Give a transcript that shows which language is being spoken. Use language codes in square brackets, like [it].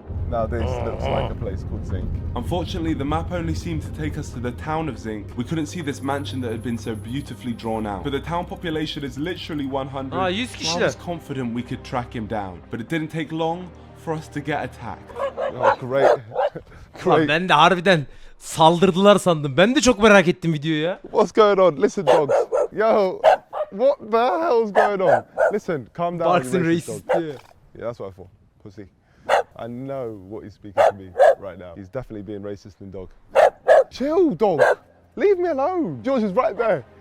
[en] Now this looks like a place called Zinc. Unfortunately, the map only seemed to take us to the town of Zinc. We couldn't see this mansion that had been so beautifully drawn out. But the town population is literally 100. [tr] Aa, 100 [en] so I [tr] kişiler. [en] was confident we could track him down. But it didn't take long for us to get attacked. Oh, great. [tr] Lan [en] Great. [tr] ben de harbiden saldırdılar sandım. Ben de çok merak ettim videoyu ya. [en] What's going on? Listen, dogs. Yo, what the hell's going on? Listen, calm down. Barks you and racist racist dog. [tr] diyor. [en] Yeah, that's what I thought. Pussy. I know what he's speaking to me right now. He's definitely being racist and dog. Chill, dog. Leave me alone. George is right there.